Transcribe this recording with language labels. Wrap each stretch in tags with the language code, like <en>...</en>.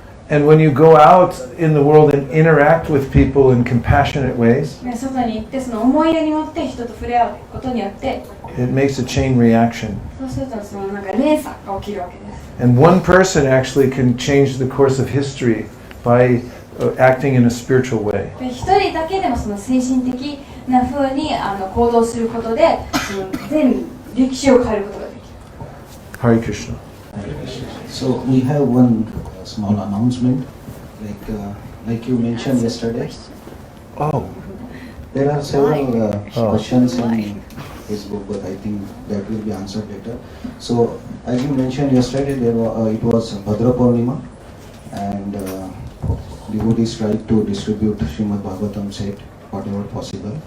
<en>And when you go out in the world and interact with people in compassionate ways,</en> <ja>外に行ってその思いやりに持って人と触れ合うことによって、</ja> <en>it makes a chain reaction.</en> <ja>そうするとそのなんか連鎖が起きるわけです。</ja> <en>And one person actually can change the course of history by acting in a spiritual way.</en> <ja>で一人だけでもその精神的な風に行動することで、全歴史を変えることができる。</ja> <en>Hare Krishna. So we have one small announcement, like you mentioned yesterday. Oh. There are several questions in Facebook, but I think that will be answered later. So as you mentioned yesterday, it was Bhadra Purnima, and devotees tried to distribute Srimad Bhagavatam set whatever possible.</en>